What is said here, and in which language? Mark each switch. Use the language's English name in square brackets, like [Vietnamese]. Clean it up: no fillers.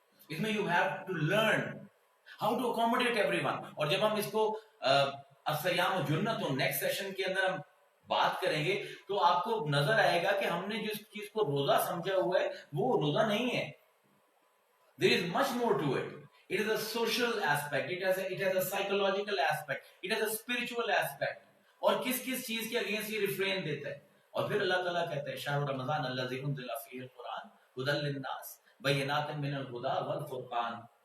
[English] اس میں you have to learn how to accommodate everyone. [Urdu] اور جب ہم اس کو [Arabic] الصیام جنت، [Urdu] نیکسٹ سیشن کے اندر ہم بات کریں گے تو آپ کو نظر آئے گا کہ ہم نے جس چیز کو روزہ سمجھا ہوا ہے وہ روزہ نہیں ہے. [English] There is much more to it. It is a social aspect. It has a psychological aspect. It has a spiritual aspect. [Urdu] اور کس چیز کے اگینسٹ یہ ریفرین دیتا ہے. اور پھر اللہ تعالیٰ کہتا ہے [Arabic] شہر رمضان الذی انزل فیہ القرآن ھدی للناس بینات من الہدی والفرقان.